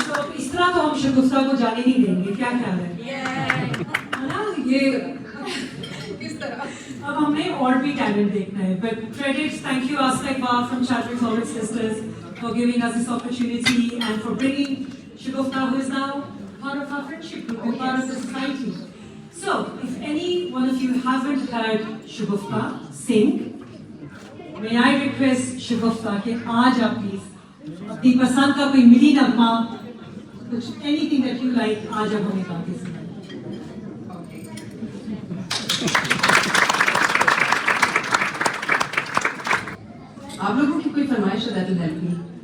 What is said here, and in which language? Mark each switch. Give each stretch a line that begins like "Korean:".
Hindi: So इस तरह तो हम शगुफ्ता को जाने नहीं देंगे, क्या ख्याल है? है ना ये किस तरह? अब हमने और भी टैलेंट देखना है.
English: But credits, thank you Asta Iqbal from Chadwick Howard Sisters for giving us this opportunity and for bringing Shagufta, who is now part of our friendship group and part of the society. So, if any one of you haven't heard Shagufta sing, may I request Shagufta
Hindi: कि आज आप please अपनी पसंद का कोई मिली नगमा, कुछ
English: anything that you like,
Hindi: आज आप हमें गा के सुनाएं. आप लोगों की कोई फरमाइश है
English: that will help me?